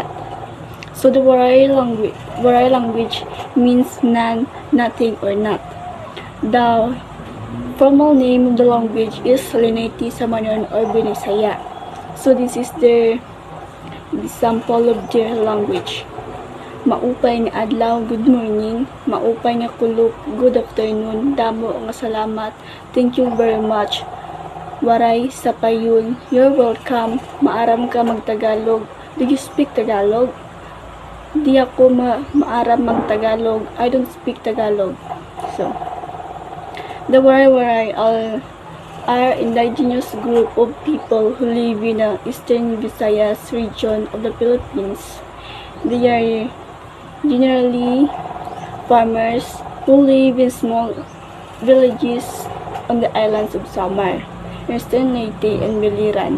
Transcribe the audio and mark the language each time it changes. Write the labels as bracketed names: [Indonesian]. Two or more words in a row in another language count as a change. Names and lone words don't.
[English] So the Waray language means none, nothing, or not. The formal name of the language is Leyte Samarnon or Binisaya. So this is the example of their language. [Waray] Maupay nga adlaw, [English] good morning. [Waray] Maupay nga kulok, [English] good afternoon. [Waray] Damo nga salamat. [English] Thank you very much. [Waray] Waray sa payon, [English] you're welcome. [Waray] Maaram ka magtagalog. [English] Do you speak Tagalog? [Waray] Di ako maaram magtagalog. [English] I don't speak Tagalog. So, the Waray-Waray are indigenous group of people who live in the Eastern Visayas region of the Philippines. They are generally farmers who live in small villages on the islands of Samar, Eastern Leyte, and Biliran.